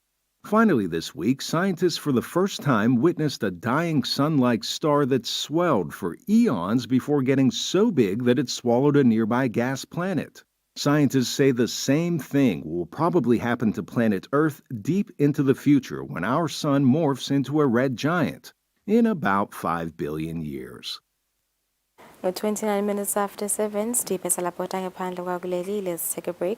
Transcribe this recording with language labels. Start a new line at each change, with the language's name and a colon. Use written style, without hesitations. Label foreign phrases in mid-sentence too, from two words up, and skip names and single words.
English: Finally this week, scientists for the first time witnessed a dying sun-like star that swelled for eons before getting so big that it swallowed a nearby gas planet. Scientists say the same thing will probably happen to planet Earth deep into the future when our sun morphs into a red giant in about 5 billion years.
Zulu: 29 minutes after 7, Steve Salapota ngaphandle kwakuleli.
English: Let's take a break.